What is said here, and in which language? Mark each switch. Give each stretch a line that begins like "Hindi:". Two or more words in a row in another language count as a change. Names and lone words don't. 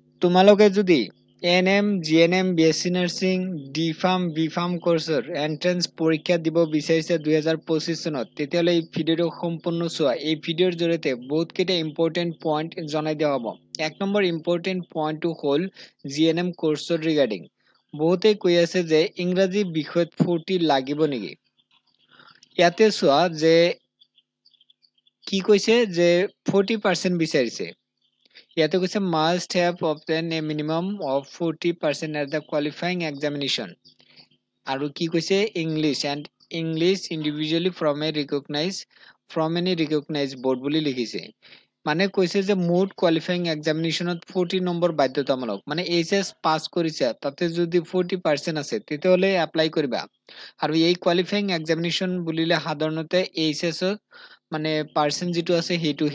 Assamese: তোমালোকে যদি
English: ANM GNM BSc Nursing D Pharm B Pharm
Assamese: কোৰ্চৰ এন্ট্ৰেন্স পৰীক্ষা দিব বিচাৰিছে 2025 চনত তেতিয়াহ'লে এই ভিডিঅ'টো সম্পূৰ্ণ চোৱা এই ভিডিঅ'ৰ জৰিয়তে বহুত কেইটা
English: important point
Assamese: জনাই দিয়া হ'ব এক নম্বৰ
English: important pointটো
Assamese: হ'ল জিএনএম কোৰ্চৰ ৰিগাৰ্ডিং বহুতে কৈ আছে যে ইংৰাজী বিষয়ত 40 লাগিব নেকি ইয়াতে চোৱা যে কি কৈছে যে 40% বিচাৰিছে ইয়াতে কৈছে
English: must have obtained a minimum of 40% at the qualifying examination
Assamese: আৰু কি কৈছে
English: English individually from any recognized board
Assamese: বুলি লিখিছে মানে কৈছে যে মোড
English: qualifying examinationত
Assamese: 40 নম্বৰ বাধ্যতামূলক মানে এইচএস পাস কৰিছে তাতে যদি 40% আছে তেতিয়াহলে এপ্লাই কৰিবা আৰু এই
English: qualifying examination
Assamese: বুলিলে সাধাৰণতে এইচএস মানে পাৰ্সেন্ট যেটো আছে হেতুহে